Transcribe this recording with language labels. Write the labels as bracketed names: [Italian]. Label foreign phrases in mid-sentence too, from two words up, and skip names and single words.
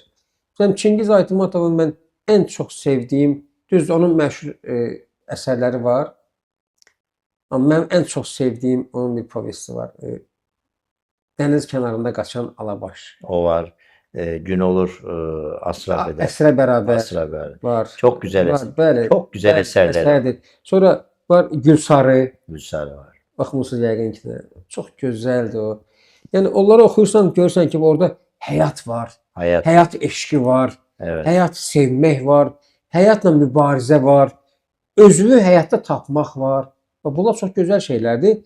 [Azerbaijani] Məsələn, Çingiz Aytmatovun mən ən çox sevdiyim, düzdür, onun məşhur əsərləri var. Amma mənim ən çox sevdiyim onun bir povesti var. Dəniz kənarında qaçan Alabaş. O var. Gün olur asra bedel. Əsrə bərabər Asra bedel. var. [Turkish] Çok güzel [Azerbaijani] Var, [Turkish] eser. [Azerbaijani] bəli. [Turkish] Çok güzel [Azerbaijani] Bəli, [Turkish] eserler var. [Azerbaijani] əsərdir. Sonra var Gülsarı. Gülsarı var. Baxmısınız yəqin ki də. Çox gözəldir o. Yəni onları oxuyursan görürsən ki, orada həyat var. [Turkish] Hayat. [Azerbaijani] Həyat eşqi var. [Turkish] Evet. [Azerbaijani] Həyatı sevmək var. Həyatla mübarizə var. Özünü həyatda tapmaq var. Və bunlar çox gözəl şeylərdir.